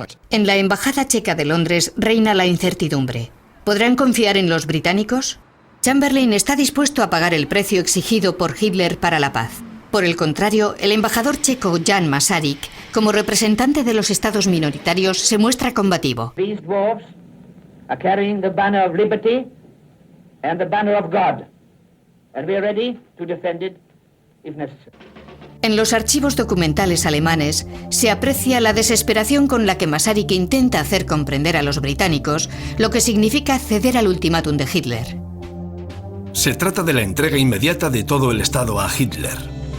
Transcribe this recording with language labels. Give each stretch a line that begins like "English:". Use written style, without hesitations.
Spanish: En la embajada checa de Londres reina la incertidumbre. ¿Podrán confiar en los británicos? Chamberlain está dispuesto a pagar el precio exigido por Hitler para la paz. Por el contrario, el embajador checo Jan Masaryk, como representante de los estados minoritarios, se muestra combativo.
English: These dwarfs are carrying the banner of liberty and the banner of God, and we are ready to defend it if necessary.
Spanish: En los archivos documentales alemanes se aprecia la desesperación con la que Masaryk intenta hacer comprender a los británicos lo que significa ceder al ultimátum de Hitler. Se trata de la entrega inmediata de todo el Estado a Hitler.